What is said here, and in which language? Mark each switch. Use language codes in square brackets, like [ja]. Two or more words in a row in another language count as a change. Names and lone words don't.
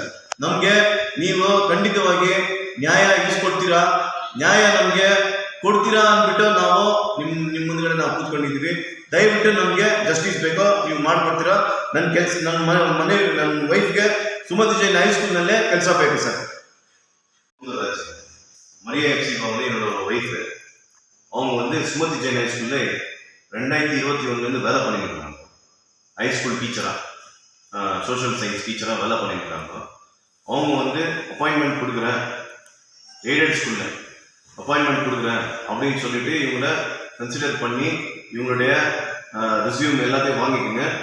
[kn] ನಮಗೆ ನೀವು ಖಂಡಿತವಾಗಿ ನ್ಯಾಯ ಇಸ್ಕೊಡ್ತೀರಾ, ನ್ಯಾಯ ನಮಗೆ ಕೊಡ್ತೀರಾ ಅಂದ್ಬಿಟ್ಟು ನಾವು ನಿಮ್ಮ ಮುಂದ್ಗಡೆ ನಾವು ಕೂತ್ಕೊಂಡಿದ್ದೀವಿ. ದಯವಿಟ್ಟು ನಮಗೆ ಜಸ್ಟಿಸ್ ಬೇಕೋ ನೀವು ಮಾಡಿಕೊಡ್ತೀರಾ. ನನ್ನ ವೈಫ್ಗೆ ಸುಮತಿ ಜೈನ್ ಹೈಸ್ಕೂಲ್ನಲ್ಲೇ ಕೆಲಸ ಬೇಕು ಸರ್. [ta] மரியா எக்ஸிக் வந்து என்னோட ஒய்ஃபு. அவங்க வந்து சுமதி ஜெயின் ஹைஸ்கூலில் 2021 வேலை பண்ணியிருக்காங்க. ஹைஸ்கூல் டீச்சராக, [en] social science [ta] டீச்சராக வேலை பண்ணியிருக்காங்க. அவங்க வந்து அப்பாயின்மெண்ட் கொடுக்குறேன், [en] aided school [ta] அப்பாயின்மெண்ட் கொடுக்குறேன் அப்படின்னு சொல்லிட்டு இவங்கள கன்சிடர் பண்ணி இவங்களுடைய ரெஸ்யூம் எல்லாத்தையும் வாங்கிக்கோங்க.